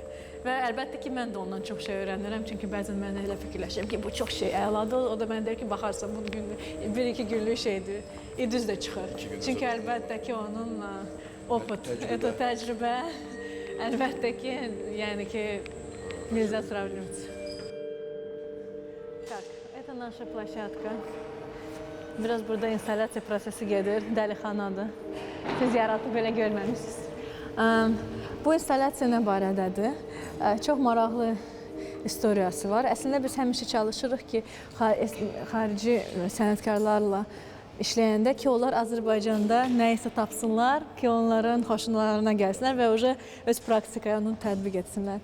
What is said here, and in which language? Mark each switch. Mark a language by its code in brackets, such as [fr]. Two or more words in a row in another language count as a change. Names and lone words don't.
[az] Və əlbəttə ki, mən də ondan çox şey öyrənirəm, çünki bəzən mən elə fikirləşirəm ki, bu çox şey əladır. O da mənə deyir ki, baxarsan, bu bir-iki günlük şeydir, düz də çıxır. Çünki əlbəttə ki, onun opıt, təcrübə, əlbəttə ki, yəni ki, [ru] nельзя сравнивать. Так, это наша площадка. [az] Biraz burada instalasiya prosesi gedir, dəlixanadır. Siz yaratıb belə görməmişsiniz. Bu instalasiya nə barədədir? Çox maraqlı istoriyası var. Əslində biz həmişə çalışırıq ki, xarici sənətkarlarla işləyəndə ki, onlar Azərbaycanda nə isə tapsınlar ki, onların xoşlarına gəlsinlər və öz praktikaya onu tətbiq etsinlər.